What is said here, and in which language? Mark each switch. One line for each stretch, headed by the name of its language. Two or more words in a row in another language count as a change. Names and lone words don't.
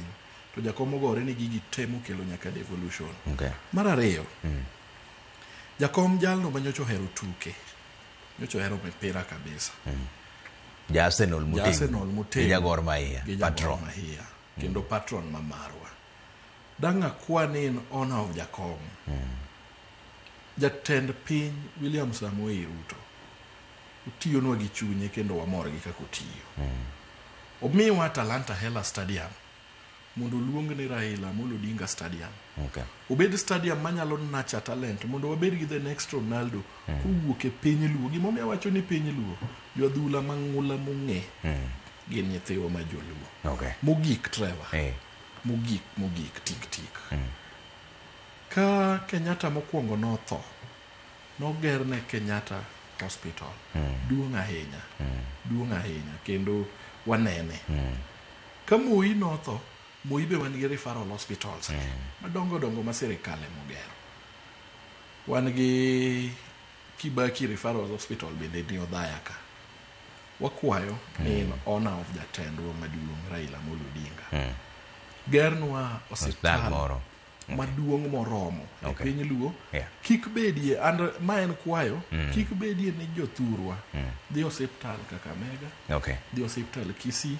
Luo (Kenya and Tanzania): To jakom ogore ni gigi temo kelo nyaka devolution. Okay. Mar ariyo, jakom jalno ma nyocha ohero tuke. Nyocha ohero mpira kabisa. Arsenal Muting. Gija Gor Mahia. Patron. Kendo patron ma marwa. Danga kwani
English: in honor of
Luo (Kenya and Tanzania): jakom. Jatend piny William Samoei Ruto. Utiyo nwa gi chunye kendo wamor gi kako tiyo. Omiwa Talanta Hela Stadium. Mondo luong ni Raila Amolo Odinga Stadium. Okay. Obed stadium manyalo nacha talent mondo wabed gi
English: the next Ronaldo
Luo (Kenya and Tanzania): kowuok e piny luo. Gimomiyo awacho ni piny luo, jodhula mang'ula mong'e gin nyithiwa ma joluo. Okay. Mogik Trevor. Mogik tik. Ka Kenyatta mokwongo notho, nogerne Kenyatta Hospital. Duong' ahinya kendo wanene. Ka Moi notho, Moi be wan gi
English: referral hospitals
Luo (Kenya and Tanzania): madongo ma sirikal emogero. Wan gi
English: Kibaki referral hospital
Luo (Kenya and Tanzania): bende ni Odhaya ka. Wakwayo ni
English: in honor of
Luo (Kenya and Tanzania): jatendwa maduong' Raila Amolo Odinga. Gernwa hospital moro maduong' moromo e piny luo. Yeah. Ma en kwayo, kik bedie ni jothurwa dhi osiptal Kakamega, Okay. dhi osiptal Kisii.